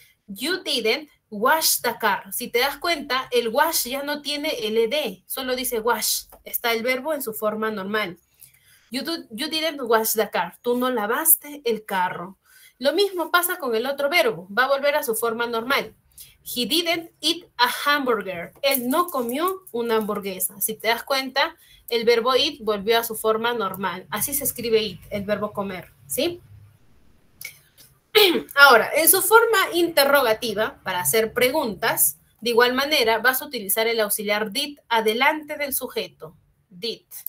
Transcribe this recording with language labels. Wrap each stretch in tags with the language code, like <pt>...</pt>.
<en>You didn't wash the car.</en> <es>Si te das cuenta, el wash ya no tiene el ed, solo dice wash. Está el verbo en su forma normal.</es> <en>You didn't wash the car.</en> <es>Tú no lavaste el carro. Lo mismo pasa con el otro verbo. Va a volver a su forma normal.</es> <en>He didn't eat a hamburger.</en> <es>Él no comió una hamburguesa. Si te das cuenta, el verbo eat volvió a su forma normal. Así se escribe eat, el verbo comer, ¿sí? Ahora, en su forma interrogativa, para hacer preguntas, de igual manera vas a utilizar el auxiliar did adelante del sujeto. Did.</es>